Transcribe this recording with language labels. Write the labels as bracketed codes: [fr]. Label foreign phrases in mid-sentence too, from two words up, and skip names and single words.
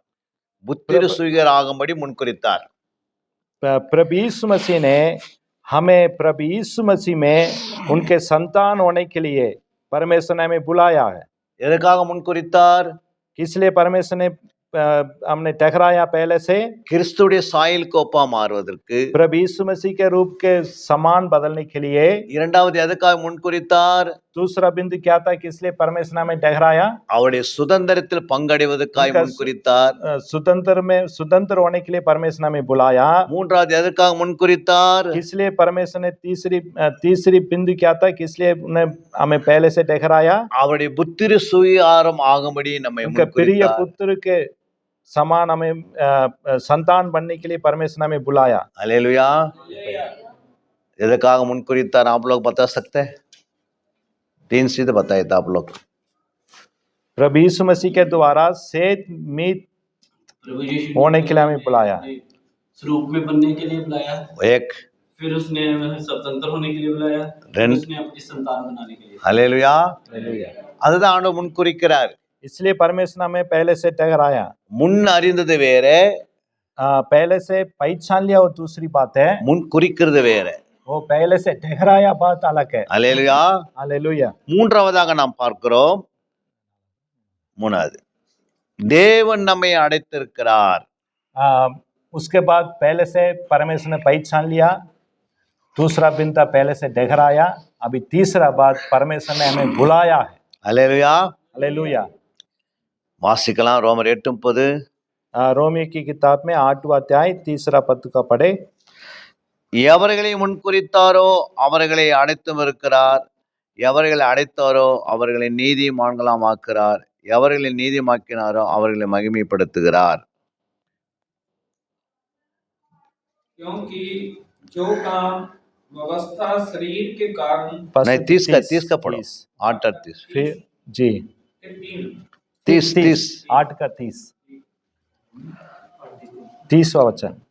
[ta] புத்திர சுவிகார் ஆகும்படி முன்குறித்தார். [hi] प्रभु यीशु मसीह ने हमें प्रभु यीशु मसीह में उनके संतान होने के लिए परमेश्वर ने हमें बुलाया है। [ta] எதற்காக முன்குறித்தார்? [hi] इसलिए परमेश्वर ने हमने ठहराया पहले से [ta] கிறிஸ்துடைய சாயலுக்கு ஒப்பா மாறுவதற்கு. [hi] प्रभु यीशु मसीह के रूप के समान बदलने के लिए। [ta] இரண்டாவது எதற்காக முன்குறித்தார்? [hi] दूसरा बिंदु क्या था कि इसलिए परमेश्वर ने हमें ठहराया [ta] அவருடைய சுதந்திரத்தில் பங்கடைவதற்காக முன்குறித்தார். [hi] स्वतंत्र होने के लिए परमेश्वर ने हमें बुलाया। [ta] மூன்றாவது எதற்காக முன்குறித்தார்? [hi] इसलिए परमेश्वर ने तीसरी बिंदु क्या था कि इसलिए हमें पहले से ठहराया [ta] அவருடைய புத்திர சுவிகாரம் ஆகும்படி நம்மை [hi] उनके प्रिय [ta] முன்குறித்தார். [hi] पुत्र के समान हमें संतान बनने के लिए परमेश्वर ने हमें बुलाया। हालेलुया. [ta] எதற்காக முன்குறித்தார்? [hi] आप लोग बता सकते हैं? 3 चीजें बताए थे आप लोग. प्रभु यीशु मसीह के द्वारा सेत मीत होने के लिए हमें बुलाया। स्वरूप में बनने के लिए बुलाया, एक. फिर उसने हमें स्वतंत्र होने के लिए बुलाया, Then- उसने अपनी संतान बनाने के लिए। हालेलुया. हालेलुया। [ta] அதுதான் ஆண்டவர் முன்குறிக்கிறார். [hi] इसलिए परमेश्वर ने हमें पहले से ठहराया। [ta] முன் அறிந்தது வேற, [hi] पहले से पहचान लिया वो दूसरी बात है, [ta] முன் குறிக்கிறது வேற. [hi] वो पहले से ठहराया बात अलग है। हालेलुया. हालेलुया। [ta] மூன்றாவதாக நாம் பார்க்கிறோம். மூணாவது, தேவன் நம்மை அடைத்திருக்கிறார். [hi] उसके बाद पहले से परमेश्वर ने पहचान लिया। दूसरा बिंदा पहले से ठहराया। अभी तीसरा बात परमेश्वर ने हमें बुलाया है। हालेलुया. हालेलुया। [ta] வாசிக்கலாம் ரோமர் 8:30. [hi] रोमियो की किताब में 8वां अध्याय 3 पद का पढ़े। [ta] எவர்களை முன்குறித்தாரோ அவர்களை அடைத்தும் இருக்கிறார், எவர்களை அடைத்தாரோ அவர்களை நீதிமான்களாம் ஆக்கிறார், எவர்களை நீதிமாக்கினாரோ அவர்களை மகிமைப்படுத்துகிறார். [hi] क्योंकि जो काम व्यवस्था शरीर के कारण नहीं, 30 का पढ़ो. 8:30. फिर जी 30. 8 का 30वां वचन।